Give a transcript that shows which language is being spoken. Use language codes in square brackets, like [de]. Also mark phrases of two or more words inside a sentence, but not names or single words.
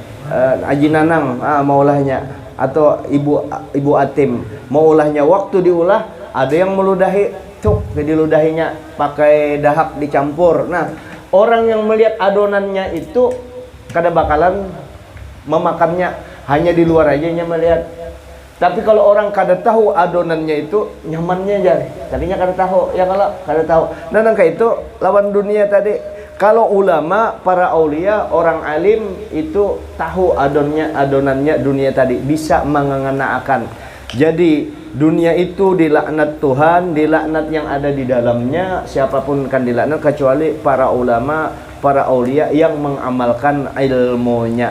[id] Haji Nanang mau olahnya, atau Ibu Atim mau olahnya. Waktu diolah ada yang meludahi, cuk, diludahinya pakai dahak dicampur. Nah, orang yang melihat adonannya itu kada bakalan memakannya, hanya di luar aja melihat. [bjn] Tapi kalau orang kada tahu adonannya itu nyamannya aja, tadinya kada tahu, ya kalau kada tahu. Nah, nangka itu lawan dunia tadi. [id] Kalau ulama, para aulia, orang alim itu tahu adonannya dunia tadi, bisa mengenakan. Jadi dunia itu dilaknat Tuhan, dilaknat yang ada di dalamnya. Siapapun kan dilaknat kecuali para ulama, para aulia yang mengamalkan ilmunya.